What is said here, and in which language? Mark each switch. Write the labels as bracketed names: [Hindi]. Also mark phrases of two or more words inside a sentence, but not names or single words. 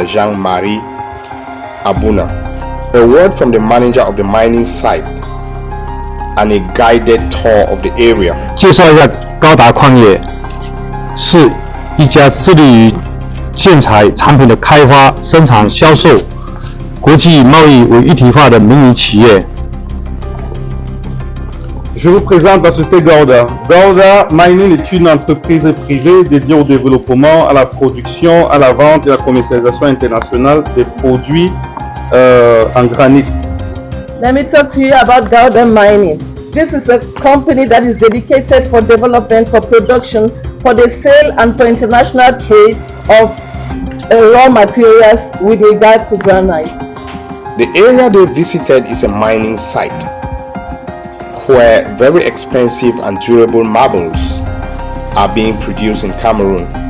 [English] Jean-Marie Abuna, a word from the manager of the mining site, and a guided tour of the area. [Chinese] 介绍一下高达矿业是一家致力于建材产品的开发、生产、销售、国际贸易为一体化的民营企业。 [French] Je vous présente la société Gauda. Gauda Mining est une entreprise privée dédiée au développement, à la production, à la vente et à la commercialisation internationale des produits en granit. [English] Let me talk to you about Gauda Mining. This is a company that is dedicated for development, for production, for the sale and for international trade of raw materials with regard to granite. The area they visited is a mining site where very expensive and durable marbles are being produced in Cameroon.